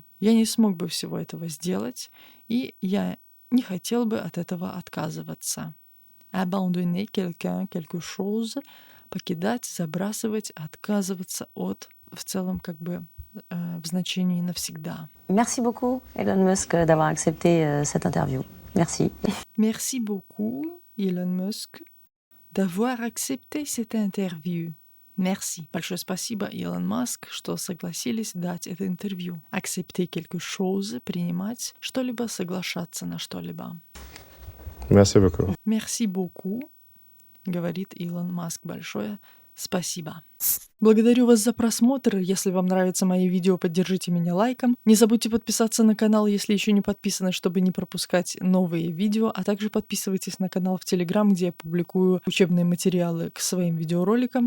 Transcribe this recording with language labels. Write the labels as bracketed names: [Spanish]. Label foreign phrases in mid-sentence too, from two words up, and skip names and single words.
[Russian] Я не смог бы всего этого сделать, и я не хотел бы от этого отказываться. [French] Abandonner quelqu'un, quelque chose, [Russian] покидать, забрасывать, отказываться от, в целом как бы в значении навсегда. [French] Merci beaucoup, Elon Musk, d'avoir accepté cette interview. Merci. Merci beaucoup, Elon Musk, d'avoir accepté cette interview. Merci. [Russian] Большое спасибо, Илон Маск, что согласились дать это интервью. [French] Accepter quelque chose, [Russian] принимать что-либо, соглашаться на что-либо. [French] Merci beaucoup. Merci beaucoup, [Russian] говорит Илон Маск. Большое спасибо. Благодарю вас за просмотр. Если вам нравятся мои видео, поддержите меня лайком. Не забудьте подписаться на канал, если еще не подписаны, чтобы не пропускать новые видео, а также подписывайтесь на канал в Telegram, где я публикую учебные материалы к своим видеороликам.